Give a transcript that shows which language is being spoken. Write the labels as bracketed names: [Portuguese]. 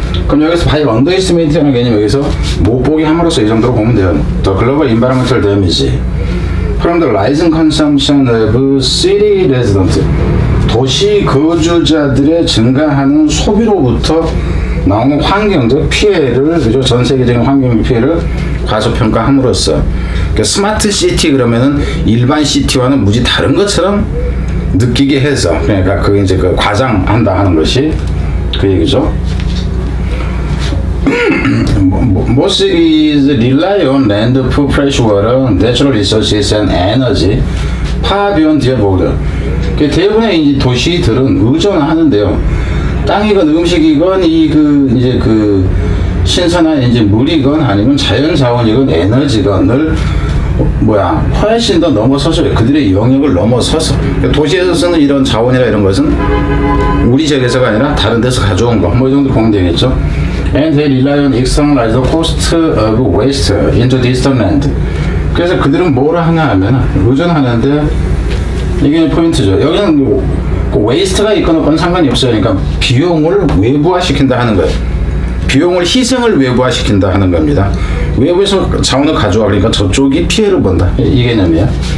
[Korean] 그럼 여기서 [English] by underestimating [Korean] 이라는 개념 여기서 못 보게 함으로써 이 정도로 보면 돼요. [English] The global environmental damage from the rising consumption of city residents. [Korean] 도시 거주자들의 증가하는 소비로부터 나오는 환경적 피해를, 그죠? 전 세계적인 환경 피해를 과소평가함으로써, 그러니까 스마트 시티 그러면은 일반 시티와는 무지 다른 것처럼 느끼게 해서, 그러니까 그게 이제 그 과장한다 하는 것이 그 얘기죠. [English] Most cities rely on land, food, fresh water, natural resources, and energy far beyond their border. [Korean] 대부분의 이제 도시들은 의존하는데요. 땅이건 음식이건 이제 그 신선한 이제 물이건 아니면 자연 자원이건 에너지건을 훨씬 더 넘어서서 그들의 영역을 넘어서서 도시에서 쓰는 이런 자원이나 이런 것은 우리 지역에서가 아니라 다른 데서 가져온 거 이 정도 보면 되겠죠. [English] And they rely on externalize the cost of waste into distant land. [Korean] 그래서 그들은 뭐를 하냐 하면 의존하는데 이게 포인트죠. 여기는 웨이스트가 있거나 없거나 상관이 없어요. 그러니까 비용을 외부화시킨다 하는 거예요. 비용을 희생을 외부화시킨다 하는 겁니다. 외부에서 자원을 가져와 그러니까 저쪽이 피해를 본다. 이 개념이에요.